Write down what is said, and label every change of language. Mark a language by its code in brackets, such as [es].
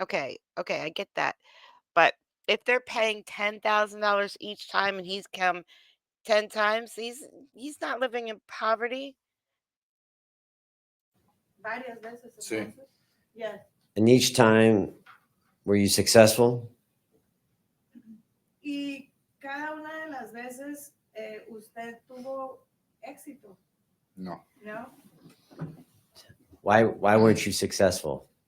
[en] Okay, I get that. But if they're paying $10,000 each time and he's come 10 times, he's not living in poverty. [es] Varias veces. Sí. Entonces. Yes. [en] And each time, were you successful? [es] Y cada una de las veces usted tuvo éxito, No, ¿no? [en] Why weren't you successful?